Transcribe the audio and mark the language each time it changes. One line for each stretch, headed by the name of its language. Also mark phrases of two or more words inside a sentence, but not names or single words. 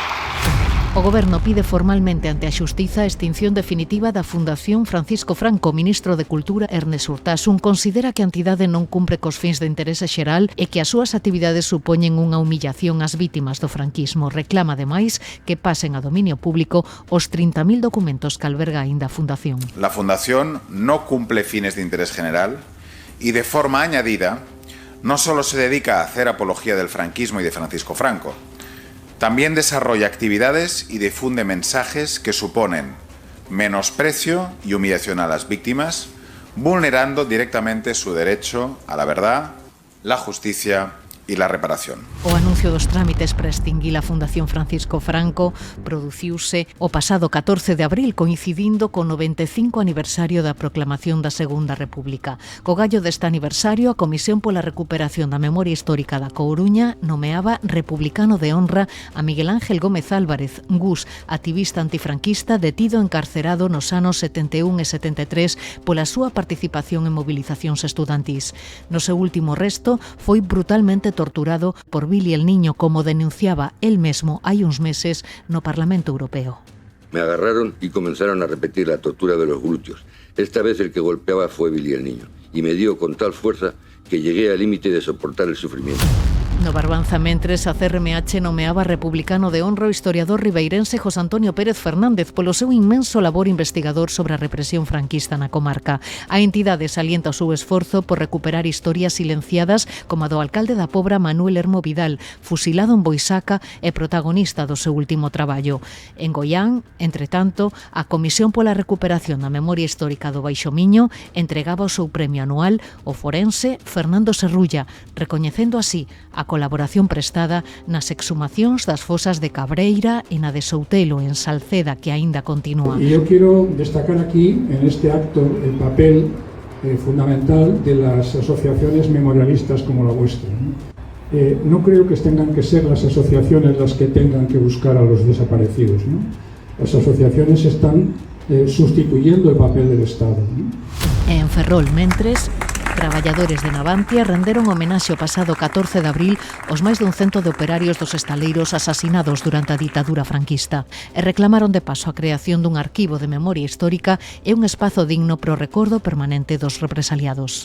Galician: O Goberno pide formalmente ante a Xustiza a extinción definitiva da Fundación Francisco Franco. O ministro de Cultura, Ernest Urtasun, considera que a entidade non cumpre cos fins de interese xeral e que as súas actividades supoñen unha humillación ás vítimas do franquismo. Reclama, ademais, que pasen a dominio público os 30.000 documentos que alberga aínda a Fundación.
Spanish: La Fundación no cumple fines de interés general y, de forma añadida, no solo se dedica a hacer apología del franquismo y de Francisco Franco, también desarrolla actividades y difunde mensajes que suponen menosprecio y humillación a las víctimas, vulnerando directamente su derecho a la verdad, la justicia e la reparación.
Galician: O anuncio dos trámites para extinguir a Fundación Francisco Franco produciuse o pasado 14 de abril, coincidindo co 95 aniversario da proclamación da Segunda República. Co gallo deste aniversario, a Comisión pola Recuperación da Memoria Histórica da Coruña nomeaba republicano de honra a Miguel Ángel Gómez Álvarez, Gus, activista antifranquista detido e encarcerado nos anos 71 e 73 pola súa participación en movilizacións estudantís. No seu último resto foi brutalmente torturado por Billy el Niño, como denunciaba él mesmo hai uns meses no Parlamento Europeo.
Spanish: Me agarraron y comenzaron a repetir la tortura de los glúteos. Esta vez el que golpeaba fue Billy el Niño, y me dio con tal fuerza que llegué al límite de soportar el sufrimiento.
Galician: No Barbanza, mentres, a CRMH nomeaba republicano de honra o historiador ribeirense José Antonio Pérez Fernández polo seu inmenso labor investigador sobre a represión franquista na comarca. A entidade salienta o seu esforzo por recuperar historias silenciadas como a do alcalde da Pobra Manuel Hermo Vidal, fusilado en Boisaca e protagonista do seu último traballo. En Goián, entre tanto, a Comisión pola Recuperación da Memoria Histórica do Baixo Miño entregaba o seu premio anual ao forense Fernando Serrulla, recoñecendo así a colaboración prestada nas exhumacións das fosas de Cabreira e na de Soutelo, en Salceda, que aínda continúa.
Spanish: Y yo quiero destacar aquí, en este acto, el papel fundamental de las asociaciones memorialistas como la vuestra. No creo que tengan que ser las asociaciones las que tengan que buscar a los desaparecidos, ¿no? Las asociaciones están sustituyendo el papel del Estado, ¿no?
Galician: En Ferrol, mentres, Traballadores de Navantia renderon homenaxe o pasado 14 de abril aos máis dun cento de operarios dos estaleiros asasinados durante a ditadura franquista e reclamaron de paso a creación dun arquivo de memoria histórica e un espazo digno pro recordo permanente dos represaliados.